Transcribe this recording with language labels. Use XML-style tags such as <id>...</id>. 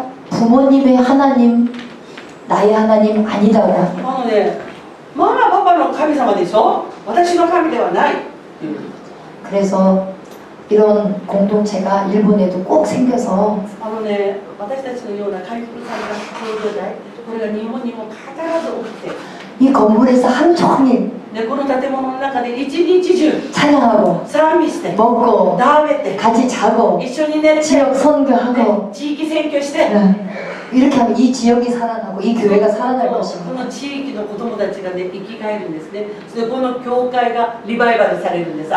<ko>부모님의 하나님, 나의 하나님 아니다고.</ko> <ja>ね、ママパパの神様でしょ、私の神ではない。</ja> <ko>그래서 이런 공동체가 일본에도 꼭 생겨서</ko> <ja>私たちのような回復された共同体、これが日本にも必ず起きて、</ja> <ko>이 건물에서 하루 종일</ko> <ja>でこの建物の中で一日中</ja> <ko>찬양하고</ko> <ja>賛美して、</ja> <ko>먹고</ko> <ja>食べて、</ja> <ko>같이 자고</ko> <ja>一緒に寝て、</ja> <ko>지역 선교하고</ko> <ja>地域選挙して、</ja> <ko>이렇게 하면 이 지역이 살아나고 이 교회가 살아날 こ 것입니다.</ko> <ja>の地域の子供たちがね生き返るんですね。それでこの教会がリバイバルされるんです。</ja>